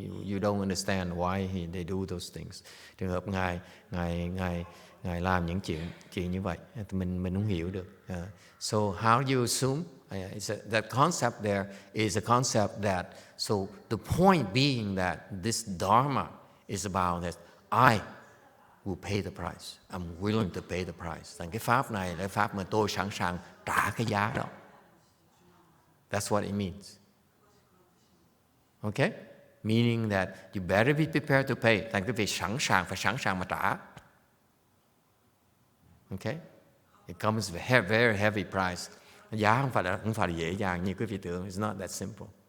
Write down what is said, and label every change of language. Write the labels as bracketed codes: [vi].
[en] You don't understand why they do those things. [vi] Trường hợp ngài làm những chuyện như vậy, mình không hiểu được. [en] So how do you assume? That concept there is a concept that. So the point being that this Dharma is about that I will pay the price. I'm willing to pay the price. [vi] Thành cái pháp này là cái pháp mà tôi sẵn sàng trả cái giá đó. [en] That's what it means. Okay? Meaning that you better be prepared to pay. [vi] Thành cái việc phải sẵn sàng mà trả. [en] Okay? It comes with a very heavy price. [vi] Giá không phải là dễ dàng như quý vị tưởng. [en] It's not that simple.